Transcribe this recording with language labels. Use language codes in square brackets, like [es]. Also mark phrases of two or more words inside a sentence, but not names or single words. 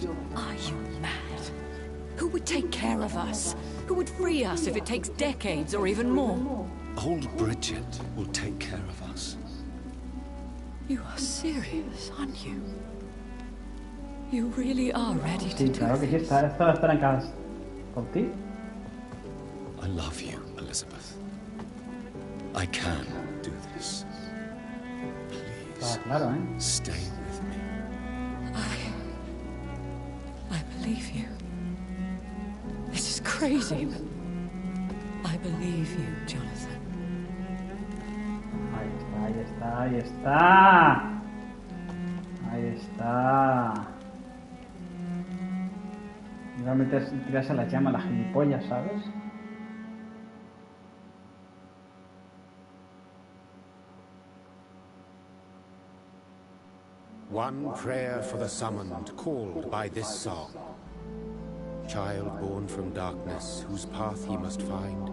[en] Are you mad? Who would take care of us? Who would free us if it takes decades or even more? Old Bridget will take care of us. You are serious, aren't you? You really are ready to [es] Sí, [en] do [es] claro que sí, [en] this. [es] está en casa. ¿Por ti? [en] I love you, Elizabeth. I can do this. Please, [es] Claro, ¿eh? [en] stay with me. I believe you. This is crazy, but I believe you, Jonathan. [es] Ahí está, ahí está. Ahí está. Iba a tirarse a la llama la gilipollas, ¿sabes? [en] One prayer for the summoned, called by this song. Child born from darkness, whose path ye must find.